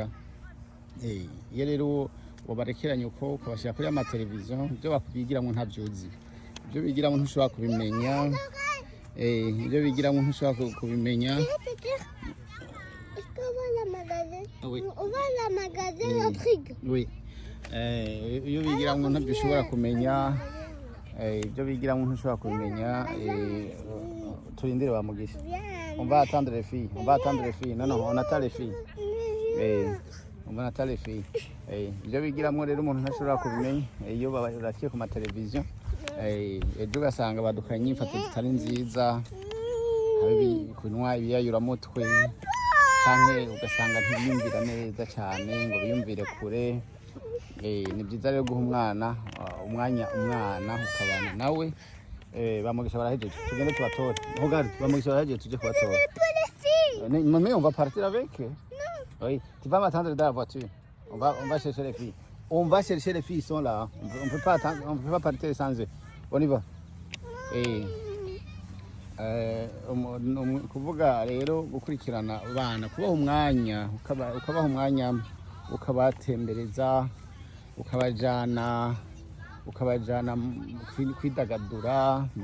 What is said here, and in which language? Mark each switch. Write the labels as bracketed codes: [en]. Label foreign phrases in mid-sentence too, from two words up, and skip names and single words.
[rw] Iyo rero wabarekeranye uko ukabashyira kuri amateleviziyo ibyo bigiramo ntabyuzi, ibyo bigiramo ntushobora kubimenya, ibyo bigiramo ntushobora kubimenya. Iyo bigiramo ntabyo ushobora kumenya, ibyo bigiramo ntushobora kubimenya. Turindire bamugisha. [fr] On va attendre les filles. Non, on attend les filles. On attend les filles. [rw] Ibyo bigiramo rero umuntu ntashobora kubimenya iyo barakiye ku mateleviziyo. Ejo ugasanga badukanye imyifato zitari nziza, kunywa ibiyayuramutwe, cyangwa ugasanga ntibiyumvira neza cyane ngo biyumvire kure. Ni byiza rero guha umwana ukabana nawe. Bamugisha barahejeje, tugende tubatore. Regarde, bamugisha barahejeje, tujye kubatora. [fr] Mais on va partir avec. Oui, tu vas m'attendre dans la voiture. On va chercher les filles. Ils sont là. On peut pas attendre, on peut pas partir sans eux. On y va. [rw] Kuvuga rero gukurikirana abana, kubaha umwanya, ukabatembereza, ukabajana kwidagadura mu